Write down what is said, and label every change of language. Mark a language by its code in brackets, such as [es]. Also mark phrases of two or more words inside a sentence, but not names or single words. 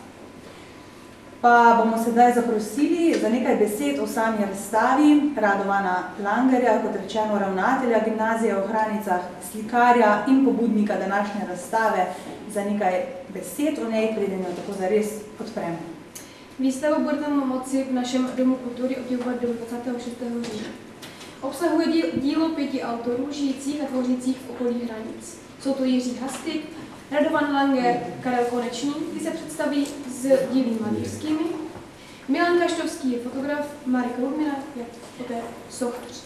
[sl] Pa bomo sedaj zaprosili za nekaj besed o sami razstavi Radovana Langerja, kot rečeno ravnatelja gimnazije v Hranicah, slikarja in pobudnika današnje razstave, za nekaj besed o njej, preden jo tako zares odpremo. [cs] Výstava Burdan moci v našem domu kultury obdivovat do 26. října. Obsahuje dílo 5 autorů žijících a tvořících v okolí Hranic. Jsou to Jiří Hastik, Radovan Langer, Karel Konečný, kteří se představí s díly malířskými, Milan Kaštovský je fotograf, Marek Ludmila je poté sochař.